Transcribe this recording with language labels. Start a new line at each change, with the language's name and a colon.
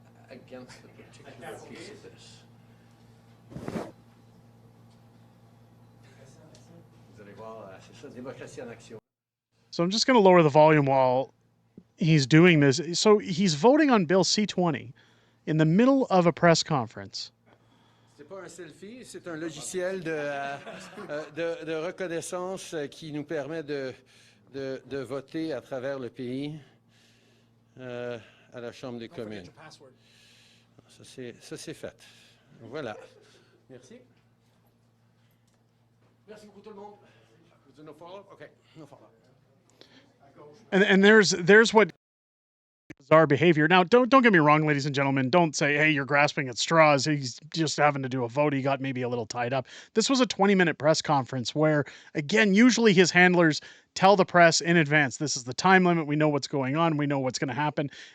English: Against the particular piece of this.
French: Vous allez voir, c'est ça, démocratie en action.
English: So I'm just going to lower the volume while he's doing this. So he's voting on Bill C-20 in the middle of a press conference.
French: C'est pas un selfie, c'est un logiciel de reconnaissance qui nous permet de voter à travers le pays à la Chambre des communes. Ça c'est fait. Voilà. Merci. Merci beaucoup tout le monde.
English: No follow-up? Okay, no follow-up. And there's what bizarre behavior. Now, don't get me wrong, ladies and gentlemen. Don't say, hey, you're grasping at straws. He's just having to do a vote. He got maybe a little tied up. This was a 20-minute press conference where, again, usually his handlers tell the press in advance, this is the time limit. We know what's going on. We know what's going to happen.